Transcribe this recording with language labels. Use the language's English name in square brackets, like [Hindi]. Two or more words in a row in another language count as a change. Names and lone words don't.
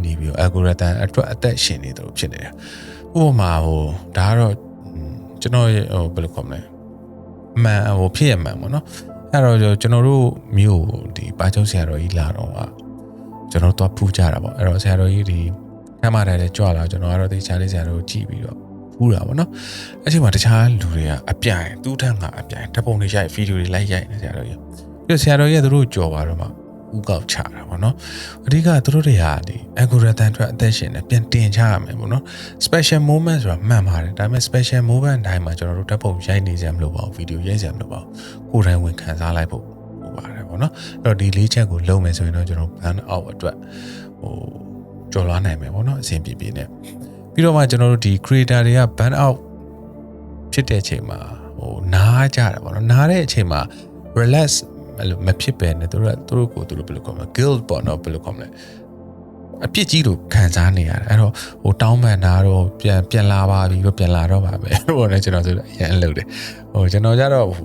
[Burmese] နေပြီးတော့ algorithm အတွက်အသက်ရှင်နေတယ်လို့ဖြစ်နေတာဥပမာဒါကတော့ကျွန်တော်ဘယ်လိုခေါ်မလဲမှန်ဖြစ်ရမှန်ပေါ့နော်အဲ့တော့ကျွန်တော်တို့မျိုးဒီပါချုံဆရာတော်ကြီးလာတော့ကျွန်တော်တို့ဖူးကြတာပေါ့အဲ့တော့ဆရာတော်ကြီးဒီခမ်းမတိုင်းလဲကြွလာကျွန်တော်ကတော့ဒီချားလေးဆရာတော်ကိုကြည့်ပြီးတော့ဖူးတာပေါ့နော်အဲ့ချိန်မှာတခြားလူတွေကအပြိုင်သူ့ထက်ကအပြိုင်ဓာတ်ပုံတွေရိုက်ဗီဒီယိုတွေလိုက်ရိုက်နေဆရာတော်ကြီးပြီးတော့ဆရာတော်ကြီးကသူတို့ကြော်ပါတော့မှ ဥကောက်ချတာပေါ့နော်အဓိကသူတို့တွေဟာဒီ algorithm အတွက်အသက်ရှင်နေပြန်တင်ချရမယ်ပေါ့နော် [English] special moment [Burmese] ဆိုတာမှန်ပါတယ်ဒါပေမဲ့ [English] special moment [Burmese] တိုင်းမှာကျွန်တော်တို့ဓာတ်ပုံ ရိုက်နေကြမလို့ပါဘူးဗီဒီယိုရိုက်ကြမလို့ပါဘူးကိုယ်တိုင်ဝင်ခံစားလိုက်ဖို့ပါတယ်ပေါ့နော်အဲ့တော့ဒီလေးချက်ကိုလုပ်မယ်ဆိုရင်တော့ကျွန်တော် [English] burn out [Burmese] အတွက်ကျော်လွှားနိုင်မယ်ပေါ့နော်အဆင်ပြေပြေနဲ့ပြီးတော့မှကျွန်တော်တို့ဒီ creator တွေက [English] burn out [Burmese] ဖြစ်တဲ့အချိန်မှာနားကြတာပေါ့နော်နားတဲ့အချိန်မှာ relax အဲ့လိုမဖြစ်ပဲနဲ့သူတို့ကိုသူတို့ဘယ်လိုခေါ်မလဲ guilt ပေါ့နော်ဘယ်လိုခေါ်မလဲအပြစ်ကြီးလို့ခံစားနေရတယ်အဲ့တော့တောင်းပန်တာတော့ပြန်လာပါပြီပြန်လာတော့ပါပဲအဲ့တော့လည်းကျွန်တော်ဆိုအရင်လှုပ်တယ်ကျွန်တော်ကြတော့